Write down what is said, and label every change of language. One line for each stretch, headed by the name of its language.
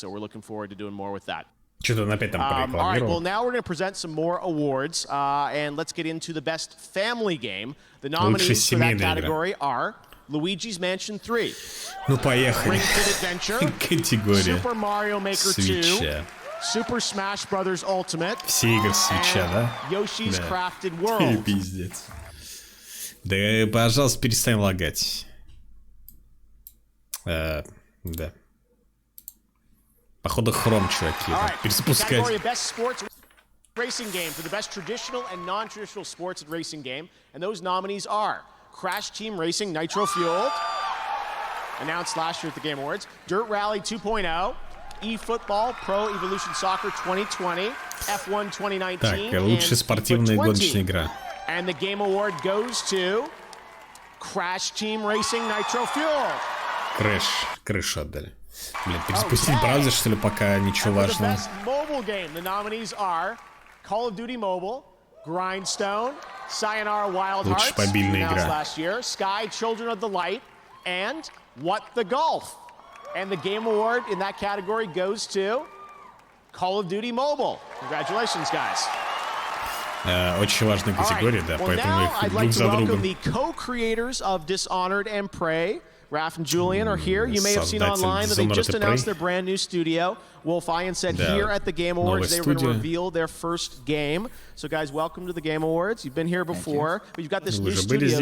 English: So we're looking forward to doing more with that. All right, well, now we're going to present some more awards, and let's get into the Best Family Game. The nominees for that category are Luigi's Mansion 3, Ring Fit Adventure, Super Mario Maker 2, Super Smash Bros. Ultimate, and Yoshi's Crafted World.
Russian: Пиздец. Да, пожалуйста, перестань лагать. Да. Походу хром, чуваки. Перезапускать.
English: Racing game for the best traditional and non-traditional sports and racing game, and those nominees are Crash Team Racing Nitro Fueled, announced last year at the Game Awards, Dirt Rally 2.0, eFootball Pro Evolution Soccer 2020, F1 2019,
Russian: так, лучшая спортивная гоночная игра.
English: And the Game Award goes to Crash Team Racing Nitro Fueled.
Russian: Крышу отдали. Блин, перезапустить браузер, что ли, пока ничего важного.
English: Mobile game. The nominees are Call of Duty Mobile, Grindstone, Sayonara Wild Hearts, announced last year, Sky Children of the Light, and What the Golf. And the Game Award in that category goes to Call of Duty Mobile. Congratulations, guys.
Russian: Очень важная категория, да, поэтому их друг за другом.
English: The co-creators of Dishonored and Prey, Raph and Julian, are here. You may have seen online that they just announced their brand new studio. Wolf Iron said here at the Game Awards they were going to reveal their first game. So guys, welcome to the Game Awards. You've been here before, but you've got this new studio.